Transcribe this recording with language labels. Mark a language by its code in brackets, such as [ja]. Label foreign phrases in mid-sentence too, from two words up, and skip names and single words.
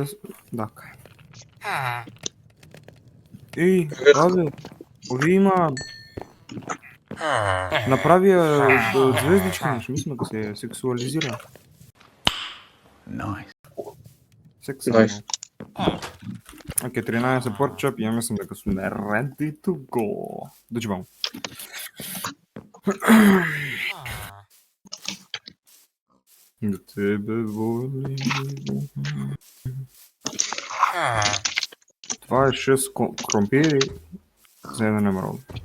[mk] Дака. Еј, абе, овие има... Направија звездички, знаеш, мислам да се сексуализира. Nice. Сексуално. Nice. Окей, 13 поркчоп и ја мислам дека сме [en] ready to go. [mk] Дојдемо. [sr] Да тебе волим. [mk] 26 кромпири за еден емералд.